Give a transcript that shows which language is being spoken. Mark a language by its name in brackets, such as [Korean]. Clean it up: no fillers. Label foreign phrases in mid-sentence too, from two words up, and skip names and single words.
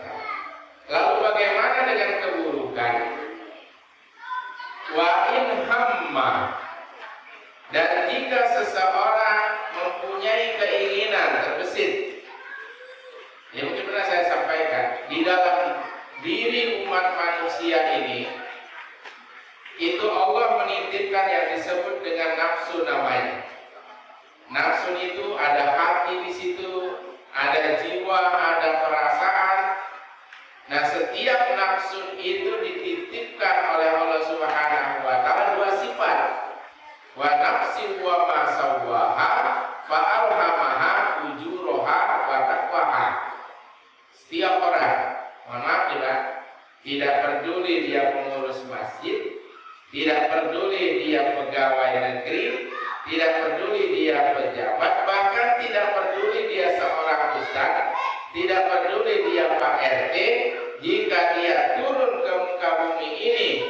[Indonesian] Lalu bagaimana dengan keburukan? [Arabic] وإن هم, [Indonesian] dan jika seseorang mempunyai keinginan terbesit, ya mungkin pernah saya sampaikan, di dalam diri umat manusia ini, itu Allah menitipkan yang disebut dengan nafsu namanya. Nafsu itu ada hati di situ, ada jiwa, ada perasaan. Nah, setiap nafsu itu dititipkan oleh Allah [Arabic] سبحانه وتعالى [Indonesian] 2 sifat. [Arabic] ونفس وما سواها فألهمها فجورها وتقواها. [Indonesian] Setiap orang, mohon maaf tidak peduli dia pengurus masjid, tidak peduli dia pegawai negeri, tidak peduli dia pejabat, bahkan tidak peduli dia seorang ustaz, tidak peduli dia Pak RT, jika dia turun ke muka bumi ini